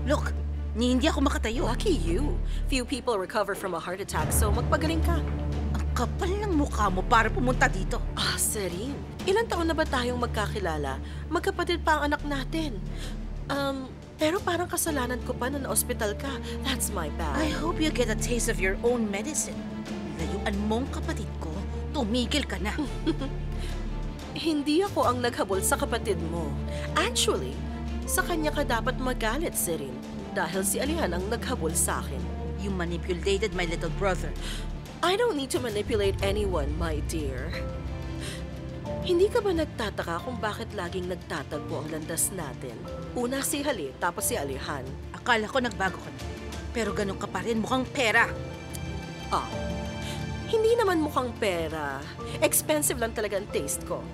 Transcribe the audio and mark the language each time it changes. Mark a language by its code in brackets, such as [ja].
[tl] Look, hindi ako makatayo. [en] Lucky you. Few people recover from a heart attack, so [tl] magpagaling ka. Ang kapal ng mukha mo para pumunta dito. Serene, ilang taon na ba tayong magkakilala? Magkapatid pa ang anak natin. Pero parang kasalanan ko pa na na-hospital ka. [en] That's my bad. I hope you get a taste of your own medicine. [tl] Layuan mong kapatid ko, tumigil ka na. Hindi ako ang naghabol sa kapatid mo. Actually, sa kanya ka dapat magalit, Serene. Dahil si Alihan ang naghabol sa akin. [en] You manipulated my little brother. I don't need to manipulate anyone, my dear. [tl] Hindi ka ba nagtataka kung bakit laging nagtatagpo ang landas natin? Una si Halit, tapos si Alihan. Akala ko nagbago ka na. Pero ganun ka pa rin, mukhang pera. Ah, hindi naman mukhang pera. Expensive lang talaga ang taste ko.